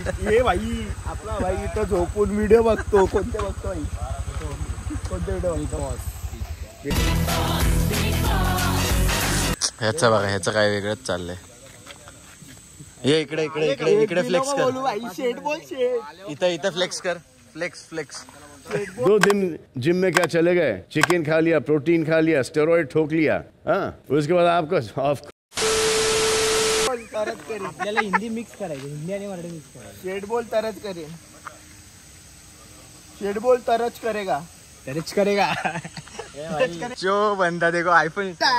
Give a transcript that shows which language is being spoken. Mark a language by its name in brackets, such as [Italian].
[Marathi] ये भाई आपला भाई इथं झोपून व्हिडिओ बघतो. कोणते बघतो भाई? कोणते व्हिडिओ बघतो? ह्याचं बघा, ह्याचं काय वेगळंच चाललंय. ये इकडे इकडे इकडे इकडे फ्लेक्स कर. भाई शेट बोल शेट. इथं इथं फ्लेक्स कर. Flex flex. [Hindi] 2 दिन जिम में क्या चले गए, चिकन खा लिया, प्रोटीन खा लिया, स्टेरॉइड ठोक लिया. हाँ, उसके बाद आपको [Marathi] आपल्याला हिंदी मिक्स करायची. हिंदी आणि मराठी मिक्स करायची. शेट बोल तरच करेन. शेट बोल तरच करेगा. तरच करेगा. [Hindi] जो बंदा देखो आईफोन.